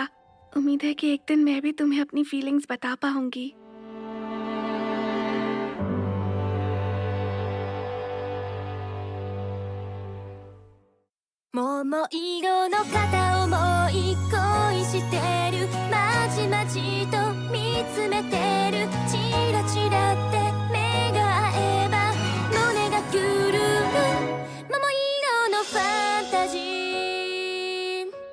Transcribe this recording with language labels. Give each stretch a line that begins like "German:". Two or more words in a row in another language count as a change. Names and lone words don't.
Hindi: उम्मीद है कि एक दिन मैं भी तुम्हें अपनी फीलिंग्स बता पाऊंगी।
Japanese: 桃色の片思い恋してるまじまじと見つめてるチラチラって目が合えば胸が狂う桃色のファンタジー